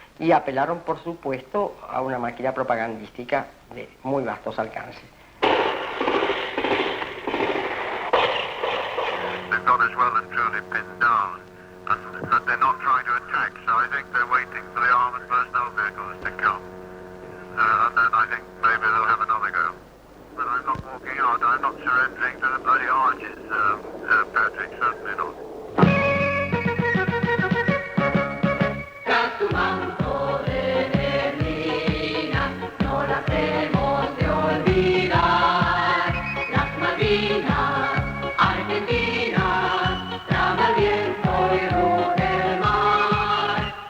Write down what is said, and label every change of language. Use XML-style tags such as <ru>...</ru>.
<es>y apelaron, por supuesto, a una máquina propagandística de muy vastos alcances.</es> <en>They've got as well and truly pinned down, and they're not trying to attack, so I think they're waiting for the armored personnel vehicles to come. And then I think maybe they'll have another go. But I'm not walking out, I'm not surrendering to the bloody arches, Patrick, certainly not.</en> <es>Tras tu manto de neblina, no las hemos de olvidar. Las Malvinas, Argentina, trama el viento y ruge el mar.</es>